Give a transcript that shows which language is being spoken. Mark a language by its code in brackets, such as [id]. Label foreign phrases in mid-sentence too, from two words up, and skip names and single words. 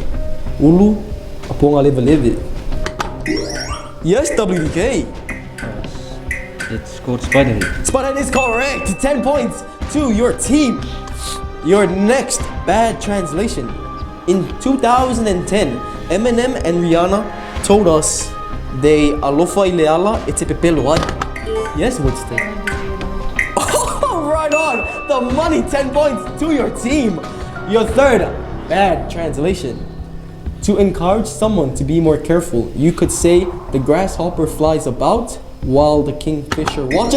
[sm] Ulu Aponga Leve Leve. [en] Yes, WDK. It's called Spiderhead. Spiderhead is correct. 10 points to your team. Your next bad translation. In 2010, Eminem and Rihanna told us they [sm] alofa ileala e te pepeloai. [en] Yes, Woodstock. Right on. The money, 10 points to your team. Your third bad translation. To encourage someone to be more careful, you could say the grasshopper flies about while the kingfisher watches.